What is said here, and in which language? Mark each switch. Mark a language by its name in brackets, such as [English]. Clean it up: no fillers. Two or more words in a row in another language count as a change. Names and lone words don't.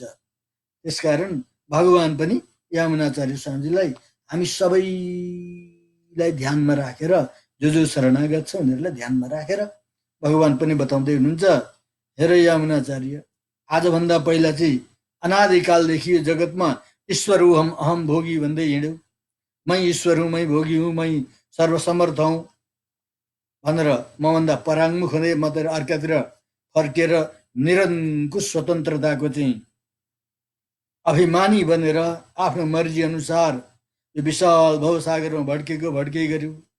[Nepali] त्यसकारण भगवान पनि यमुनाचार्य स्वामीजीलाई हामी सबैलाई ध्यानमा राखेर, जो शरणागत छ उनीहरूलाई ध्यानमा राखेर भगवान पनि बताउँदै हुनुहुन्छ, हेर यमुनाचार्य, आजभन्दा पहिला चाहिँ अनादिकालदेखि यो जगतमा [Sanskrit] ईश्वर हूँ हम अहम भोगी [Nepali] भन्दै हिँड्यौ, मै ईश्वर हुँ, मै भोगी हुँ, मै सर्वसमर्थ हूँ भनेर मभन्दा पराङ्मुख हुँदै मात्र अर्कातिर फर्केर निरङ्कुश स्वतन्त्रताको चाहिँ अभिमानी बनेर आफ्नो मर्जी अनुसार यो विशाल भवसागरमा भड्कै गर्यो।